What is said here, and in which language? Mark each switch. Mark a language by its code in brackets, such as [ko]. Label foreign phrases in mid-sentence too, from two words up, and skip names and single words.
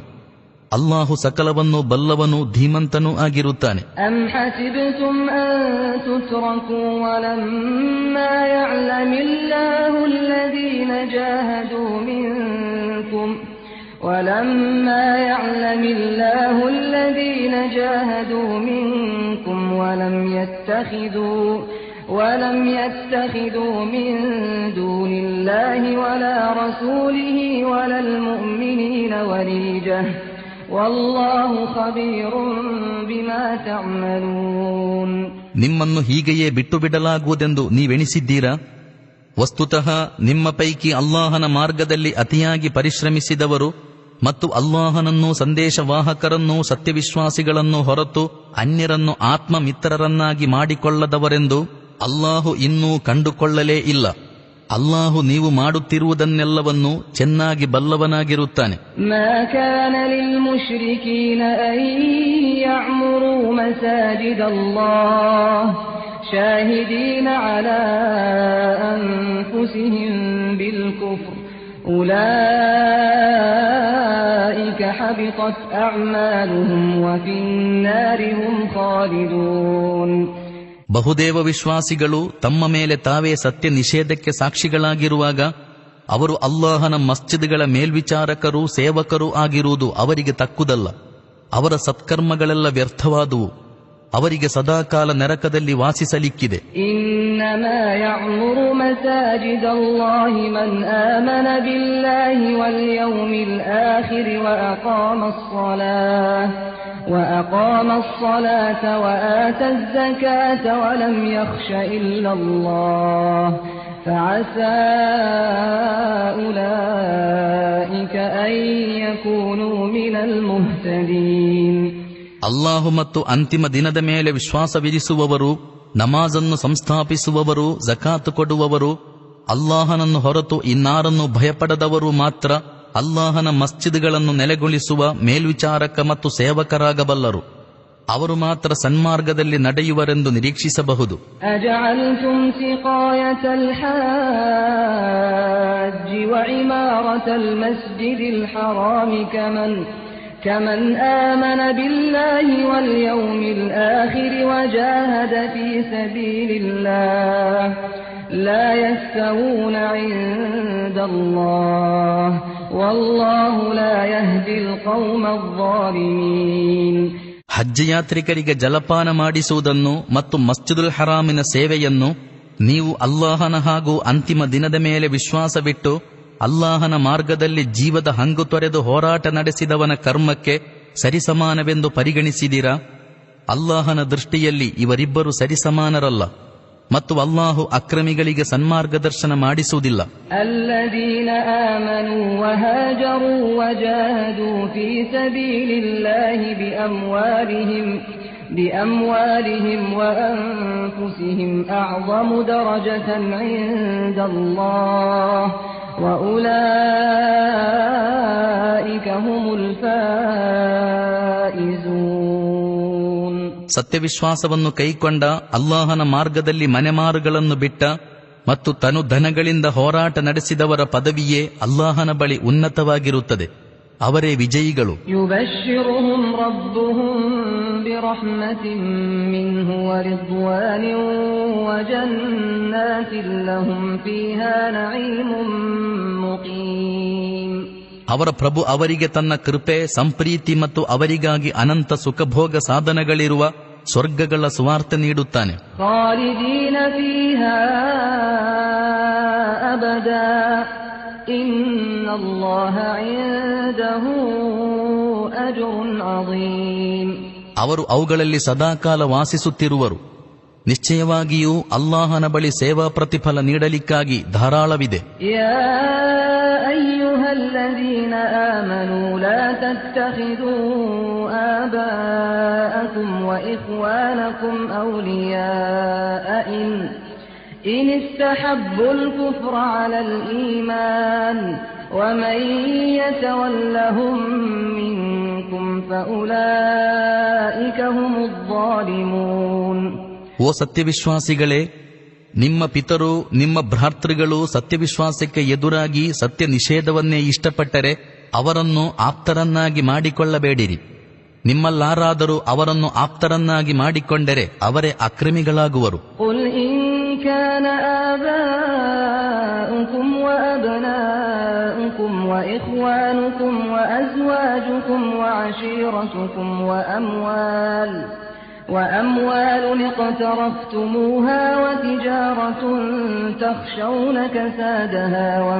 [kn] ಅಲ್ಲಾಹು ಸಕಲವನ್ನು ಬಲ್ಲವನು, ಧೀಮಂತನೂ ಆಗಿರುತ್ತಾನೆ. [ar] أم حسبتم أن تتركوا ولما يعلم الله الذين جاهدوا منكم ولم يتخذوا من دون الله ولا رسوله ولا المؤمنين وليجة والله خبير بما تعملون. [kn] ನಿಮ್ಮನ್ನು ಹೀಗೆಯೇ ಬಿಟ್ಟು ಬಿಡಲಾಗುವುದೆಂದು ನೀವೆಣಿಸಿದ್ದೀರಾ? ವಸ್ತುತಃ ನಿಮ್ಮ ಪೈಕಿ ಅಲ್ಲಾಹನ ಮಾರ್ಗದಲ್ಲಿ ಅತಿಯಾಗಿ ಪರಿಶ್ರಮಿಸಿದವರು ಮತ್ತು ಅಲ್ಲಾಹನನ್ನೂ ಸಂದೇಶವಾಹಕರನ್ನೂ ಸತ್ಯವಿಶ್ವಾಸಿಗಳನ್ನೂ ಹೊರತು ಅನ್ಯರನ್ನು ಆತ್ಮಮಿತ್ರರನ್ನಾಗಿ ಮಾಡಿಕೊಳ್ಳದವರೆಂದು ಅಲ್ಲಾಹು ಇನ್ನೂ ಕಂಡುಕೊಳ್ಳಲೇ ಇಲ್ಲ. ಅಲ್ಲಾಹು ನೀವು ಮಾಡುತ್ತಿರುವುದನ್ನೆಲ್ಲವನ್ನೂ ಚೆನ್ನಾಗಿ ಬಲ್ಲವನಾಗಿರುತ್ತಾನೆ. [ar] ما كان للمشركين أن يعمروا مساجد الله شاهدين على أنفسهم بالكفر أولئك حبطت أعمالهم وفي النار هم خالدون. [kn] ಬಹುದೇವ ವಿಶ್ವಾಸಿಗಳು ತಮ್ಮ ಮೇಲೆ ತಾವೇ ಸತ್ಯ ನಿಷೇಧಕ್ಕೆ ಸಾಕ್ಷಿಗಳಾಗಿರುವಾಗ ಅವರು ಅಲ್ಲಾಹನ ಮಸ್ಜಿದ್ಗಳ ಮೇಲ್ವಿಚಾರಕರೂ ಸೇವಕರೂ ಆಗಿರುವುದು ಅವರಿಗೆ ತಕ್ಕುದಲ್ಲ. ಅವರ ಸತ್ಕರ್ಮಗಳೆಲ್ಲ ವ್ಯರ್ಥವಾದುವು. ಅವರಿಗೆ ಸದಾಕಾಲ ನರಕದಲ್ಲಿ ವಾಸಿಸಲಿಕ್ಕಿದೆ. [ar] إنما يعمر مساجد الله من آمن بالله واليوم الآخر وأقام الصلاة وآتى الزكاة ولم يخش إلا الله فعسى أولئك أن يكونوا من المهتدين. [kn] ಅಲ್ಲಾಹು ಮತ್ತು ಅಂತಿಮ ದಿನದ ಮೇಲೆ ವಿಶ್ವಾಸವಿರಿಸುವವರು, ನಮಾಜನ್ನು ಸಂಸ್ಥಾಪಿಸುವವರು, ಜಕಾತ್ ಕೊಡುವವರು, ಅಲ್ಲಾಹನನ್ನು ಹೊರತು ಇನ್ನಾರನ್ನು ಭಯಪಡದವರು ಮಾತ್ರ ಅಲ್ಲಾಹನ ಮಸ್ಜಿದ್ಗಳನ್ನು ನೆಲೆಗೊಳಿಸುವ ಮೇಲ್ವಿಚಾರಕ ಮತ್ತು ಸೇವಕರಾಗಬಲ್ಲರು. ಅವರು ಮಾತ್ರ ಸನ್ಮಾರ್ಗದಲ್ಲಿ ನಡೆಯುವರೆಂದು ನಿರೀಕ್ಷಿಸಬಹುದು. [ar] أجعلتم سقاية الحاج وعمارة المسجد الحرام كمن آمن بالله واليوم الآخر وجاهد في سبيل الله لا يستوون عند الله والله لا يهدي القوم الظالمين. [kn] ಹಜ್ ಯಾತ್ರಿಕರಿಗೆ ಜಲಪಾನ ಮಾಡಿಸುವುದನ್ನು ಮತ್ತು ಮಸ್ಜಿದುಲ್ ಹರಾಮಿನ ಸೇವೆಯನ್ನು ನೀವು ಅಲ್ಲಾಹನ ಹಾಗೂ ಅಂತಿಮ ದಿನದ ಮೇಲೆ ವಿಶ್ವಾಸವಿಟ್ಟು ಅಲ್ಲಾಹನ ಮಾರ್ಗದಲ್ಲಿ ಜೀವದ ಹಂಗು ತೊರೆದು ಹೋರಾಟ ನಡೆಸಿದವನ ಕರ್ಮಕ್ಕೆ ಸರಿಸಮಾನವೆಂದು ಪರಿಗಣಿಸಿದಿರಾ? ಅಲ್ಲಾಹನ ದೃಷ್ಟಿಯಲ್ಲಿ ಇವರಿಬ್ಬರು ಸರಿಸಮಾನರಲ್ಲ ಮತ್ತು ಅಲ್ಲಾಹು ಅಕ್ರಮಿಗಳಿಗೆ ಸನ್ಮಾರ್ಗದರ್ಶನ ಮಾಡಿಸುವುದಿಲ್ಲ. [ar] الذين آمنوا وهاجروا وجاهدوا في سبيل الله بأموالهم وأنفسهم أعظم درجة عند الله وأولئك هم الفائزون. [kn] ಸತ್ಯವಿಶ್ವಾಸವನ್ನು ಕೈಕೊಂಡ, ಅಲ್ಲಾಹನ ಮಾರ್ಗದಲ್ಲಿ ಮನೆಮಾರುಗಳನ್ನು ಬಿಟ್ಟ ಮತ್ತು ತನು ಧನಗಳಿಂದ ಹೋರಾಟ ನಡೆಸಿದವರ ಪದವಿಯೇ ಅಲ್ಲಾಹನ ಬಳಿ ಉನ್ನತವಾಗಿರುತ್ತದೆ. ಅವರೇ ವಿಜಯಿಗಳು. [ar] يبشرهم ربهم برحمة منه ورضوان وجنات لهم فيها نعيم مقيم. [kn] ಅವರ ಪ್ರಭು ಅವರಿಗೆ ತನ್ನ ಕೃಪೆ, ಸಂಪ್ರೀತಿ ಮತ್ತು ಅವರಿಗಾಗಿ ಅನಂತ ಸುಖಭೋಗ ಸಾಧನಗಳಿರುವ ಸ್ವರ್ಗಗಳ ಸುವಾರ್ತೆ ನೀಡುತ್ತಾನೆ. [ar] خالدين فيها أبدا إن الله عنده أجر عظيم. [kn] ಅವರು ಅವುಗಳಲ್ಲಿ ಸದಾಕಾಲ ವಾಸಿಸುತ್ತಿರುವರು. ನಿಶ್ಚಯವಾಗಿಯೂ ಅಲ್ಲಾಹನ ಬಳಿ ಸೇವಾ ಪ್ರತಿಫಲ ನೀಡಲಿಕ್ಕಾಗಿ ಧಾರಾಳವಿದೆ. [ar] يا أيها الذين آمنوا لا تتخذوا آباءكم وإخوانكم أولياء إن استحبوا الكفر على الإيمان ومن يتولهم منكم فأولئك هم الظالمون. [kn] ಓ ಸತ್ಯವಿಶ್ವಾಸಿಗಳೇ, ನಿಮ್ಮ ಪಿತರು, ನಿಮ್ಮ ಭ್ರಾತೃಗಳು ಸತ್ಯವಿಶ್ವಾಸಕ್ಕೆ ಎದುರಾಗಿ ಸತ್ಯ ನಿಷೇಧವನ್ನೇ ಇಷ್ಟಪಟ್ಟರೆ ಅವರನ್ನು ಆಪ್ತರನ್ನಾಗಿ ಮಾಡಿಕೊಳ್ಳಬೇಡಿರಿ. ನಿಮ್ಮಲ್ಲಾರಾದರೂ ಅವರನ್ನು ಆಪ್ತರನ್ನಾಗಿ ಮಾಡಿಕೊಂಡರೆ ಅವರೇ ಅಕ್ರಮಿಗಳಾಗುವರು. [ar] قل إن كان آباؤكم وأبناؤكم وإخوانكم وأزواجكم وعشيرتكم وأموال اقترفتموها وتجارة تخشون كسادها